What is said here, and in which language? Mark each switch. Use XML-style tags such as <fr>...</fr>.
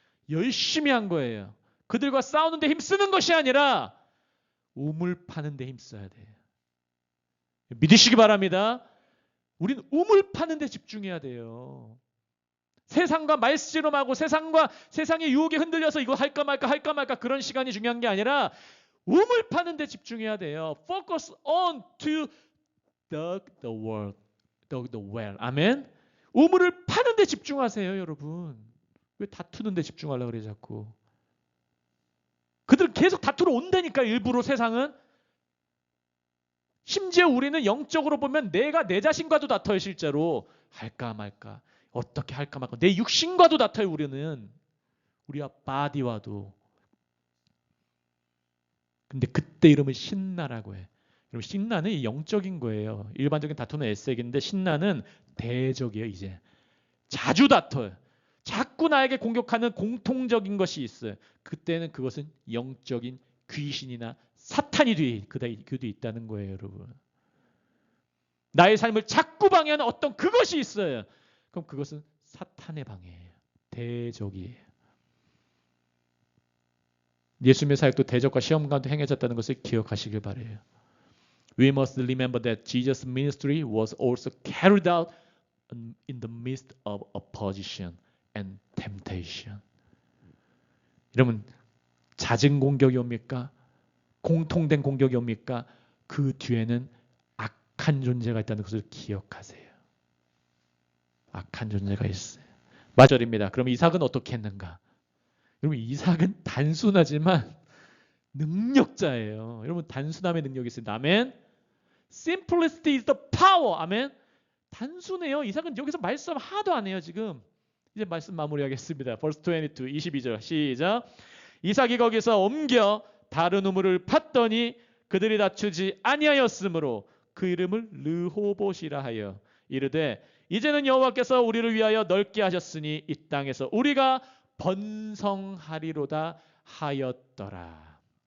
<ko>열심히 한 거예요. 그들과 싸우는데 힘쓰는 것이 아니라 우물 파는 데 힘써야 돼요. 믿으시기 바랍니다. 우린 우물 파는 데 집중해야 돼요. 세상과 말씨름하고 세상의 유혹에 흔들려서 이거 할까 말까 그런 시간이 중요한 게 아니라 우물 파는 데 집중해야 돼요.</ko> <en>Focus on to the world, the well.</en> <ko>아멘. 우물을 파는 데 집중하세요, 여러분. 왜 다투는 데 집중하려고 그래 자꾸. 그들 계속 다투러 온다니까 일부러 세상은. 심지어 우리는 영적으로 보면 내가 내 자신과도 다퉈요. 실제로. 할까 말까. 어떻게 할까 말까. 내 육신과도 다퉈요. 우리는. 우리와 바디와도. 근데 그때 이름을 신나라고 해. 여러분 신나는 영적인 거예요. 일반적인 다투는 에색인데 신나는 대적이에요. 이제. 자주 다퉈요. 자꾸 나에게 공격하는 공통적인 것이 있어요. 그때는 그것은 영적인 귀신이나 사탄이 뒤에 있다는 거예요, 여러분. 나의 삶을 자꾸 방해하는 어떤 그것이 있어요. 그럼 그것은 사탄의 방해예요. 대적이에요. 예수님의 사역도 대적과 시험 가운데 행해졌다는 것을 기억하시길 바라요.</ko> <en>We must remember that Jesus' ministry was also carried out in the midst of opposition and temptation.</en> <ko>여러분, 잦은 공격이 옵니까? 공통된 공격이 옵니까? 그 뒤에는 악한 존재가 있다는 것을 기억하세요. 악한 존재가 있어요. 마절입니다. 그럼 이삭은 어떻게 했는가? 여러분, 이삭은 단순하지만 능력자예요. 여러분, 단순함의 능력이 있습니다. 아멘.</ko> <en>Simplicity is the power.</en> <ko>아멘. 단순해요. 이삭은 여기서 말씀 하나도 안 해요, 지금. 이제 말씀 마무리하겠습니다. Verse 22, 22절 시작. 이삭이 거기서 옮겨 다른 우물을 팠더니 그들이 다투지 아니하였으므로 그 이름을 르호봇이라 하여 이르되 이제는 여호와께서 우리를 위하여 넓게 하셨으니 이 땅에서 우리가 번성하리로다 하였더라.</ko>